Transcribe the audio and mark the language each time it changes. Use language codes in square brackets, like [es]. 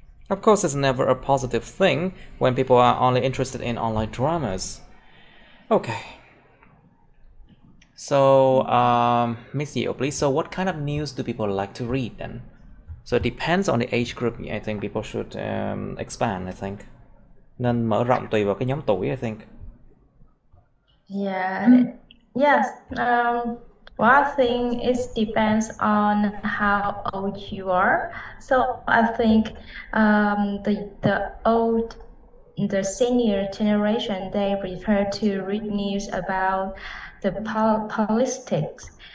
[en] Of course, it's never a positive thing when people are only interested in online dramas. Okay. So, Miss Yeo, please. So, what kind of news do people like to read then? So, it depends on the age group. I think people should expand, I think. [vi] Nên mở rộng tùy vào cái nhóm tuổi, [en] I think. Yeah. Yes. Well, I think it depends on how old you are. So I think the senior generation, they prefer to read news about the politics.